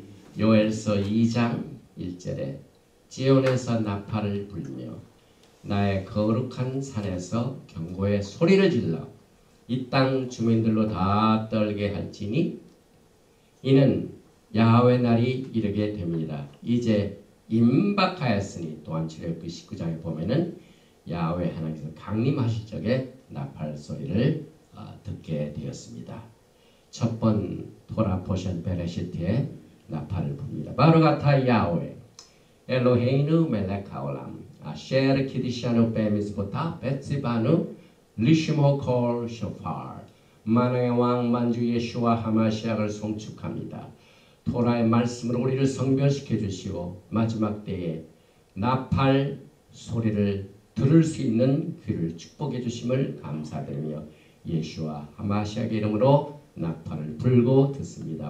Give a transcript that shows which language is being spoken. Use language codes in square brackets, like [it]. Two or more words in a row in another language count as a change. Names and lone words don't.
[ko] 요엘서 2장 1절에 지온에서 나팔을 불며 나의 거룩한 산에서 경고의 소리를 질러 이 땅 주민들로 다 떨게 할지니 이는 야훼 날이 이르게 됩니다. 이제 임박하였으니 또한 출애굽기 19장에 보면은 야훼 하나님께서 강림하실 적에 나팔 소리를 듣게 되었습니다. 첫 번 [en] Torah portion [ko] 베레시트에 나팔을 붑니다. [he] ברוך אתה יהוה אלוהינו מלך העולם אשר קדשנו במצוותיו וצוונו לשמוע קול שופר [ko] 만왕의 왕 만주 예수와 하마시아를 송축합니다. 토라의 말씀으로 우리를 성별시켜 주시고 마지막 때에 나팔 소리를 들을 수 있는 귀를 축복해 주심을 감사드리며 예수와 하마시아의 이름으로 나팔을 불고 듣습니다.